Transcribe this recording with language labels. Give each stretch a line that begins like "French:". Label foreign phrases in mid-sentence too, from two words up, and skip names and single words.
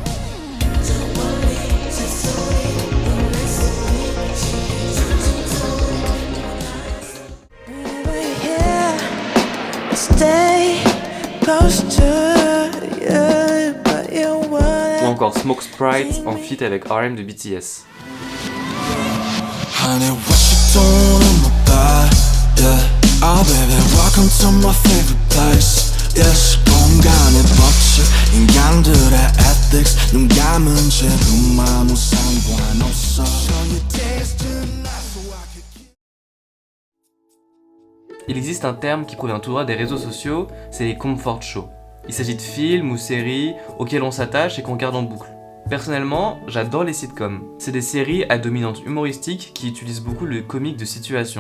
French: Ou encore Smoke Sprite en feat avec RM de BTS.
English: Honey, what you doing in my bed? Yeah. Oh baby, welcome to my favorite place. Yes,
Korean: 공간의 법칙, 인간들의 ethics. 눈 감은 채 아무 상관없어.
French: Il existe un terme qui provient tout droit des réseaux sociaux, c'est les
English: comfort shows.
French: Il s'agit de films ou séries auxquels on s'attache et qu'on garde en boucle. Personnellement, j'adore les sitcoms. C'est des séries à dominante humoristique qui utilisent beaucoup le comique de situation.